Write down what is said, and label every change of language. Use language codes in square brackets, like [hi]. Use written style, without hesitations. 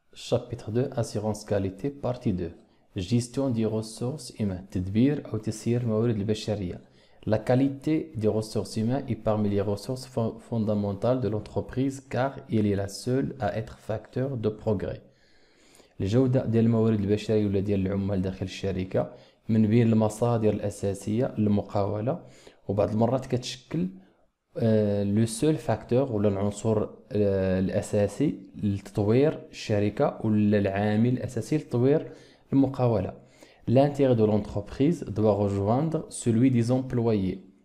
[fr] Chapitre 2 Assurance qualité partie 2 Gestion des ressources humaines [ar] تدبير أو تسيير الموارد البشرية. [fr] La qualité des ressources humaines est parmi les ressources fondamentales de l'entreprise car elle est la seule à être facteur de progrès. [ar] الجودة ديال الموارد البشرية ولا ديال العمال داخل الشركة من بين المصادر الأساسية للمقاولة، وبعض المرات كتشكل لو سول فاكتور ولا العنصر الأساسي لتطوير الشركة ولا العامل الأساسي لتطوير المقاولة. [fr] L'intérêt de l'entreprise doit rejoindre celui des employés.